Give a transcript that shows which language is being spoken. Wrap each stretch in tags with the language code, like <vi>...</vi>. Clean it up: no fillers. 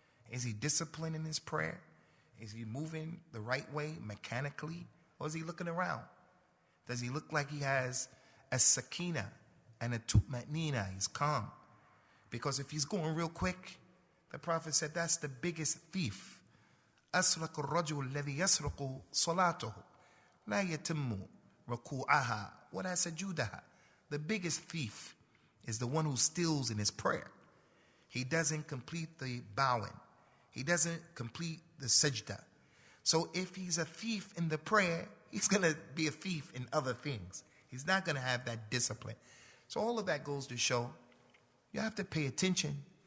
<en>Is he disciplined in his prayer? Is he moving the right way mechanically? Or is he looking around? Does he look like he has a sakina and a tutma'nina? He's calm. Because if he's going real quick, the Prophet said that's the biggest thief.</en> <ar>أسرق الرجل الذي يسرق صلاته لا يتم ركوعها ولا سجودها.</ar> <en>The biggest thief is the one who steals in his prayer. He doesn't complete the bowing. He doesn't complete the sajda. So if he's a thief in the prayer, he's going to be a thief in other things. He's not going to have that discipline. So all of that goes to show you have to pay attention.</en>